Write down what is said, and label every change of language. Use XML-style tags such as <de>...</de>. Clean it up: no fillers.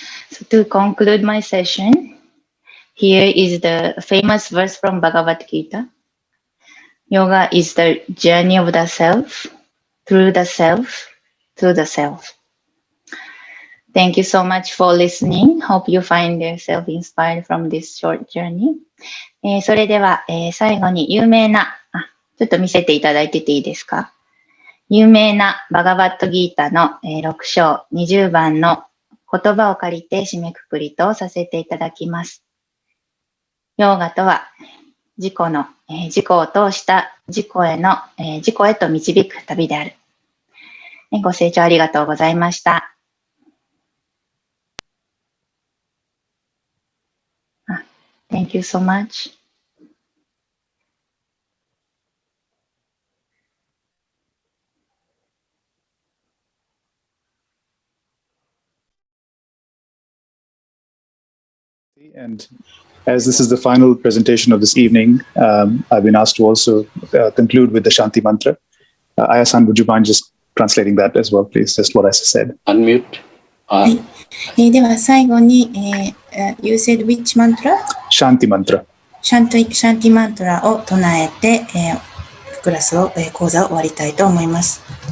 <en>So to conclude my session, here is the famous verse from Bhagavad Gita. Yoga is the journey of the self, through the self, to the self. Thank you so much for listening. Hope you find yourself inspired from this short journey.</en> <ja>それでは、最後に有名な、ちょっと見せていただいてていいですか？有名なバガバットギータの、6章20番の言葉を借りて締めくくりとさせていただきます。ヨーガとは自己を通した自己へと導く旅である。ご清聴ありがとうございました。</ja> <en>Thank you so much. And as this is the final presentation of this evening, I've been asked to also conclude with the Shanti Mantra. Aya-san, would you mind just translating that as well, please? Just what I said. Unmute.</en> <ja>では最後に、</ja> <en>You said which mantra? Shanti Mantra.</en> <ja>シャンティマントラを唱えて、クラスを、講座を終わりたいと思います。</ja>